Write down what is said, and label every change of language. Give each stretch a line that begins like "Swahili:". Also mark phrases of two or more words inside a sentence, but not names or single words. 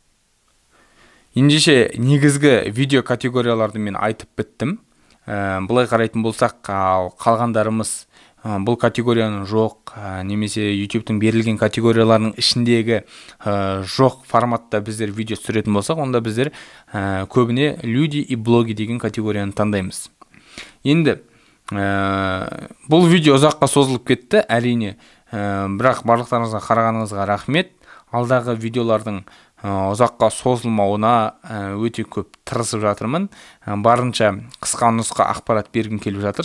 Kazakh: Ендеше негізгі видео категорияларды мен айтып біттім. Бұлай қарайтын болсақ, қалғандарымыз бұл категорияның жоқ, немесе YouTube-тың берілген категорияларының ішіндегі жоқ форматта біздер видео түсіретін болсақ, онда біздер көбіне
Russian: люди и блоги
Kazakh: деген категорияны таңдаймыз. Енді бұл видео ұзаққа созылып кетті, әрине, бірақ барлықтарыңызға қарағаныңызға рахмет. Алдағы видеолардың ұзаққа созылмауына өте көп тырысып жатырмын. Барынша қысқа нұсқа ақпарат бергім келіп жатыр.